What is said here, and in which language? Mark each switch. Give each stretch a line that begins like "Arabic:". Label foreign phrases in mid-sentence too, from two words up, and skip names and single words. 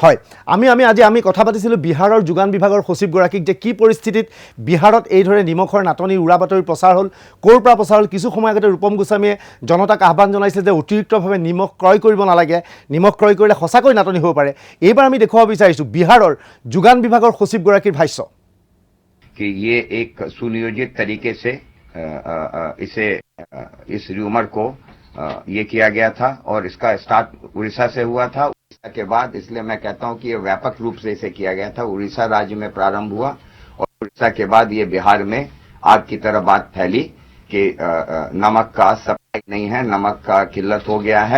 Assamese: হয়, আজি আমি কথা পাতিছিলোঁ বিহাৰৰ যোগান বিভাগৰ সচিবগৰাকীক যে কি পৰিস্থিতিত বিহাৰত এইদৰে নিমখৰ নাটনি উৰা বাতৰি প্ৰচাৰ হ'ল, ক'ৰ পৰা প্ৰচাৰ হ'ল। কিছু সময় আগতে ৰূপম গোস্বামীয়ে জনতাক আহ্বান জনাইছে যে অতিৰিক্তভাৱে নিমখ ক্ৰয় কৰিব নালাগে, নিমখ ক্ৰয় কৰিলে সঁচাকৈ নাটনি হ'ব পাৰে। এইবাৰ আমি দেখুৱাব বিচাৰিছোঁ বিহাৰৰ যোগান বিভাগৰ সচিবগৰাকীৰ ভাষ্য।
Hindi: कि ये एक सुनियोजित तरीके से इस र्यूमर को ये किया गया था और इसका स्टार्ट उड़ीसा से हुआ था। उड़ीसा के बाद, इसलिए मैं कहता हूं कि ये व्यापक रूप से इसे किया गया था। उड़ीसा राज्य में प्रारंभ हुआ और उड़ीसा के बाद ये बिहार में आग की तरह बात फैली कि नमक का सप्लाई नहीं है, नमक का किल्लत हो गया है।